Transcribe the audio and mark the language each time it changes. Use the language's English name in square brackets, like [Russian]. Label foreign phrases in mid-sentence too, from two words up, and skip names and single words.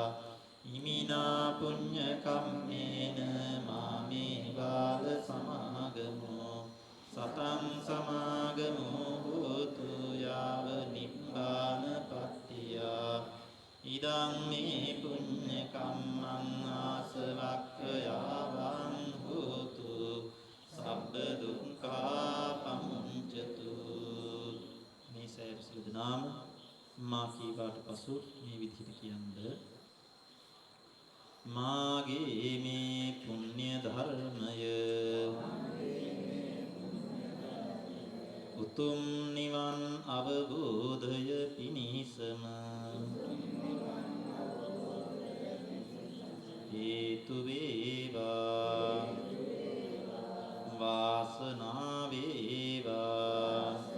[Pali] ඉමිනා පුඤ්ඤ කම්මේන මාමේ බාල සමාගමෝ සතං සමාගමෝ හෝතු යාව නිබ්බාන පත්තියා. ඉදං මේ පුඤ්ඤ කම්මං ආසවක්ඛයාවං හෝතු සබ්බ දුක්ඛා පමුඤ්චතු. [Sinhala] සියලු දෙනාම මා කීවාට පසු මේ විදිහට කියන්න මාගේ මේ පුණ්‍ය ධර්මය උතුම් නිවන් අවබෝධය පිණිසම හේතු වේවා වාසනාව වේවා.